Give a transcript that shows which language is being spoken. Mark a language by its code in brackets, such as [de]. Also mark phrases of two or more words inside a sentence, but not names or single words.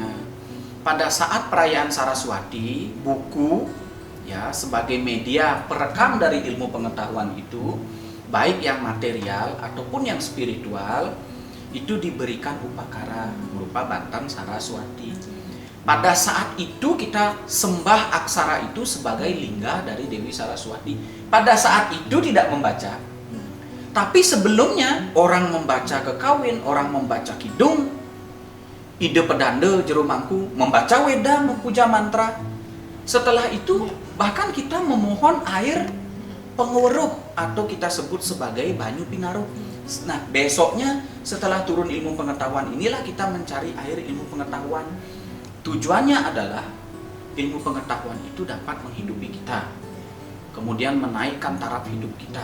[id] Pada saat perayaan Saraswati, buku ya sebagai media perekam dari ilmu pengetahuan itu, baik yang material ataupun yang spiritual, itu diberikan upakara berupa Bantan Saraswati. Pada saat itu kita sembah aksara itu sebagai lingga dari Dewi Saraswati. Pada saat itu tidak membaca. Tapi sebelumnya orang membaca kekawin, orang membaca kidung, ide pedande jero mangku, membaca weda, memuja mantra. Setelah itu bahkan kita memohon air penguruh atau kita sebut sebagai banyu pinaruh. Nah, besoknya setelah turun ilmu pengetahuan inilah kita mencari air ilmu pengetahuan. Tujuannya adalah ilmu pengetahuan itu dapat menghidupi kita, kemudian menaikkan taraf hidup kita.